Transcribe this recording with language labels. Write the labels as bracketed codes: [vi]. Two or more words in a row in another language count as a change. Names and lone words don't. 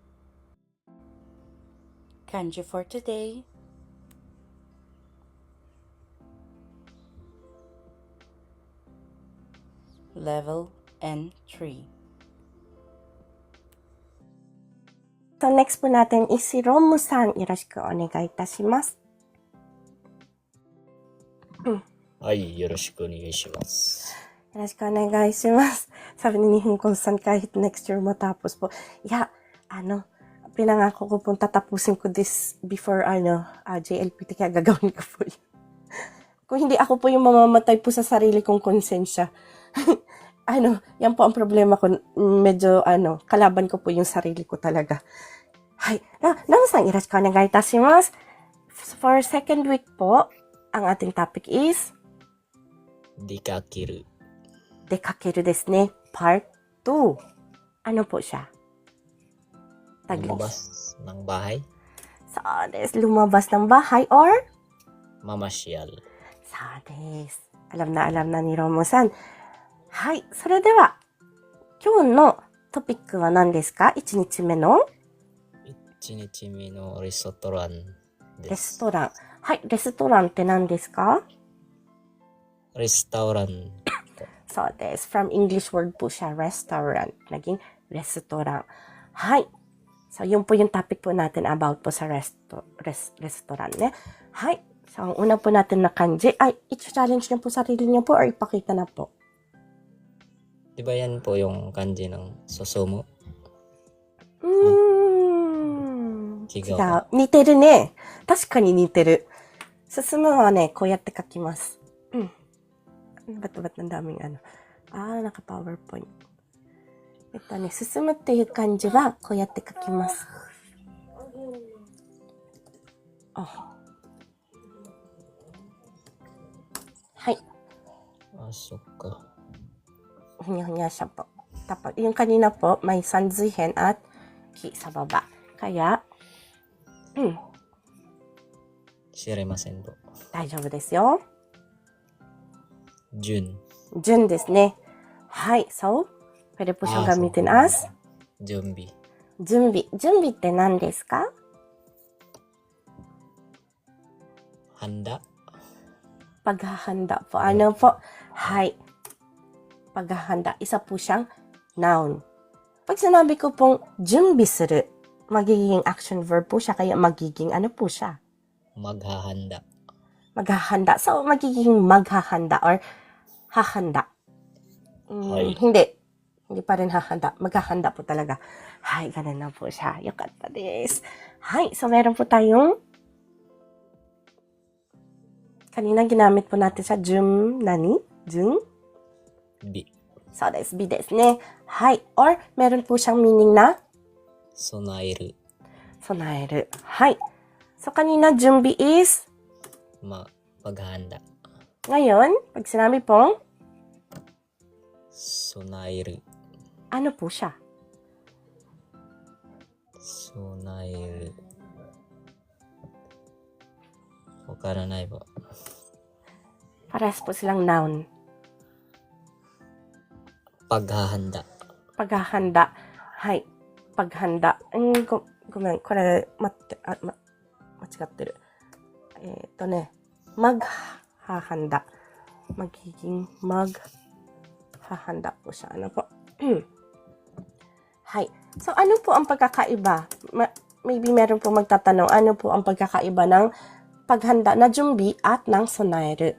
[en] Kanji for today. Level N3. [tl] So next po natin is si Romu-san. [ja] よろしくお願いいたします. はい、よろしくお願いします。よろしくお願いします. [tl] Sabi ni Nihon-kun-san kahit next year matapos po. Pinangako ko pong tatapusin ko [en] this before [tl] JLPT kaya gagawin ko po yun. Kung hindi ako po yung mamamatay po sa sarili kong konsensya. Yan po ang problema ko. Medyo, kalaban ko po yung sarili ko talaga. Hay, [ja] Namu-san、よろしくお願いいたします. [en] For second week [tl] po, ang ating topic is [ja] 出かける。出かけるですね。Part 2. [tl] Ano po siya? Lumabas ng bahay. So, lumabas ng bahay or? Mamasyal. So, alam na ni Romo-san. [ja] Hai, それでは、今日のトピックは何ですか ?1 日目の 1日目のレストランレです。ストラン。はい、レストランって何ですかレストラン。そうです。 [en] From English word [tl] po siya, restaurant. Naging restaurant. Hi. So, yun po yung topic po natin about po sa restaurant. Hi. So, ang una po natin na kanji, i-challenge niyo po sarili niyo po or ipakita na po. Di ba yan po yung kanji ng susumo? [ja] 違う。似てるね. 確かに似てる。進むはね、こうやって書きます。 [tl] ba't ang daming naka-PowerPoint. [ja] 進むっていう漢字はこうやって書きます。はい。そっか。 [tl] Hunya-hunya siya po. Tapos, yung kanina po, may sanzuihen at ki sa baba. Kaya, [ja] 知れませんと。大丈夫ですよ。順。順ですね。はい。 [tl] So, pwede po siyang gamitin as [ja] 準備。準備。準備って何ですか [tl] handa。 Paghahanda po. Ano po? Hay. Paghahanda. Isa po siyang noun. Pag sinabi ko pong [ja] 準備する, [tl] magiging action verb po siya. Kaya magiging ano po siya? Maghahanda. Maghahanda. So, magiging maghahanda or hahanda. Hindi. Hindi pa rin hahanda. Maghahanda po talaga. Hay, ganun na po siya. [ja] 良かったです. [tl] Hay, so meron po tayong kanina ginamit po natin sa jun, nani? Jun? Bi. So, [ja] です、備ですね. [tl] Hay, or meron po siyang meaning na [ja] 備える。備える。 [tl] はい。So, kanina, junbi is paghahanda. ngayon, pag sinabi pong [ja] 備える。 [tl] ano po siya? [ja] 備える。わからない ba? [tl] Parehas po silang noun. Paghahanda. Paghahanda. Hay. Paghanda. [ja] ごめん、これ、間違ってる. [tl] Maghahanda. Magiging maghahanda po siya. Ano po? Hay. So, ano po ang pagkakaiba? Maybe meron po magtatanong, ano po ang pagkakaiba ng paghanda na jumbi at ng sonaeru?